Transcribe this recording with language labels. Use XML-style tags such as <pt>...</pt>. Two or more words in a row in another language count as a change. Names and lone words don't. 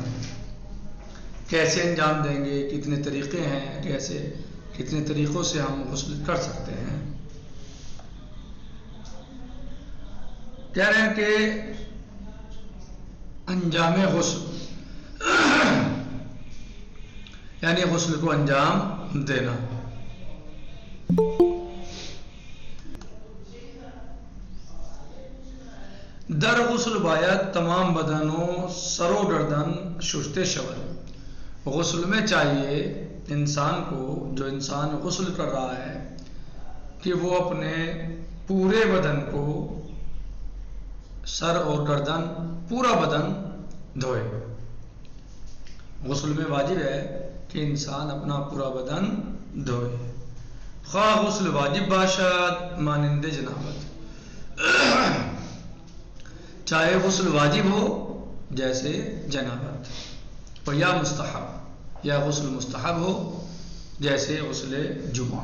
<ur>کیسے انجام دیں گے، کتنے طریقے ہیں، کتنے طریقوں سے ہم غسل کر سکتے ہیں. کہہ رہے ہیں کہ انجام غسل یعنی غسل کو انجام دینا.</ur> <fa>در غسل باید تمام بدن و سر و گردن شسته شود.</fa> <ur>غسل میں چاہیے انسان کو، جو انسان غسل کر رہا ہے، کہ وہ اپنے پورے بدن کو، سر اور گردن، پورا بدن دھوئے. غسل میں واجب ہے کہ انسان اپنا پورا بدن دھوئے،</ur> <fa>خواہ غسل واجب باشد مانند جنابت،</fa> <ur>چاہے غسل واجب ہو جیسے جنابت، اور یا مستحب، یا غسل مستحب ہو جیسے غسل جمعہ.</ur>